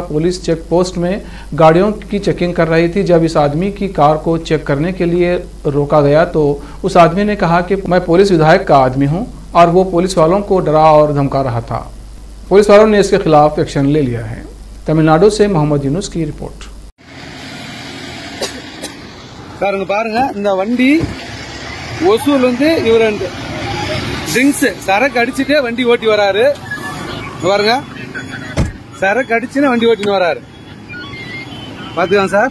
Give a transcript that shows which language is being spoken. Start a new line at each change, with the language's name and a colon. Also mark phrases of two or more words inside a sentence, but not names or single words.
Hindi: पुलिस चेक पोस्ट में गाड़ियों की चेकिंग कर रही थी। जब इस आदमी की कार को चेक करने के लिए रोका गया तो उस आदमी ने कहा कि मैं पुलिस विधायक का आदमी हूं और वो पुलिस वालों को डरा और धमका रहा था। पुलिस वालों ने इसके खिलाफ एक्शन ले लिया है। तमिलनाडु से मोहम्मद यूनुस की रिपोर्ट।
Tamil: பாருங்க இந்த வண்டி ஒசூர்ல இருந்து இவர் ட்ரிங்க்ஸ் சரக்கு அடிச்சுட்டே வண்டி ஓட்டி வராரு. பாருங்க சரக்கு அடிச்சுன்னு வண்டி ஓட்டின்னு வராரு. பாத்துக்கலாம் சார்.